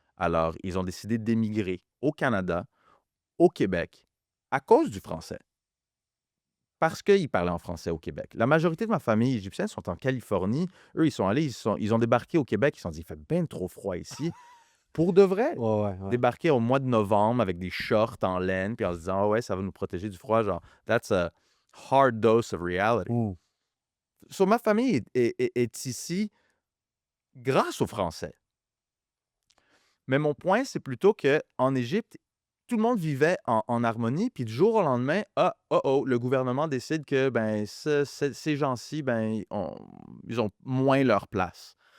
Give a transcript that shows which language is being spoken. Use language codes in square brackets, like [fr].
[fr] Alors, ils ont décidé d'émigrer au Canada, au Québec, à cause du français. Parce qu'ils parlaient en français au Québec. La majorité de ma famille égyptienne sont en Californie. Eux, ils sont allés, ils ont débarqué au Québec. Ils se sont dit, il fait bien trop froid ici. Pour de vrai. Ouais. Débarquer au mois de novembre avec des shorts en laine, puis en se disant, ouais, ça va nous protéger du froid. [en] Genre, that's a hard dose of reality. [fr] So, ma famille est ici grâce au français. Mais mon point, c'est plutôt qu'en Égypte, tout le monde vivait en harmonie, puis du jour au lendemain, le gouvernement décide que ben, ces gens-ci, ben, ils ont moins leur place.